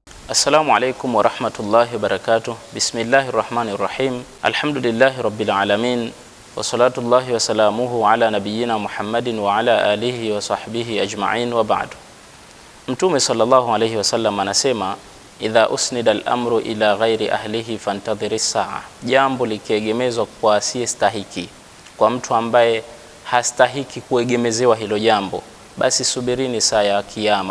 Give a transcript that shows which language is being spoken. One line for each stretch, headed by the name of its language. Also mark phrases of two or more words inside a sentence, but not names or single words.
Arabic: السلام عليكم ورحمة الله وبركاته. بسم الله الرحمن الرحيم. الحمد لله رب العالمين. وصلاة الله وسلامه على نبينا محمد وعلى آله وصحبه أجمعين وبعد. Mtume صلى الله عليه وسلم anasema, إذا أسند الأمر إلى غير أهله فانتظر الساعة.
Swahili: Jambo likiegemezwa kwa asiyestahiki, kwa mtu ambaye hastahiki kuegemezewa hilo jambo, basi subirini saa ya kiyama.